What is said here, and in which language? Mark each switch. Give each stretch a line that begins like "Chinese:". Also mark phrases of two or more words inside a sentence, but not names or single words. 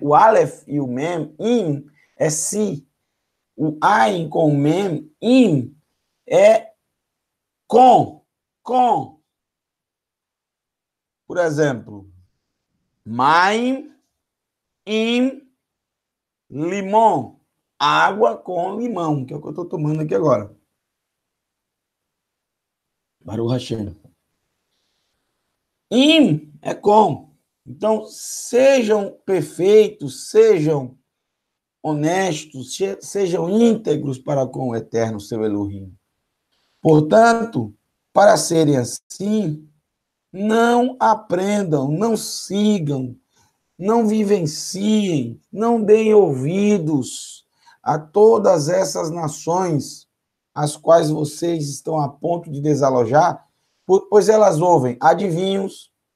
Portuguese: O Aleph e o Mem, im, é si. O Ain com o Mem, im, é com. Com. Por exemplo, Maim, im, limão. Água com limão, que é o que eu estou tomando aqui agora.
Hebrew: ברוך השם.
Portuguese: Im é com. Então, sejam perfeitos, sejam honestos, sejam íntegros para com o Eterno, seu Elohim. Portanto, para serem assim, não aprendam, não sigam, não vivenciem, não deem ouvidos a todas essas nações, as quais vocês estão a ponto de desalojar, pois elas ouvem adivinhos,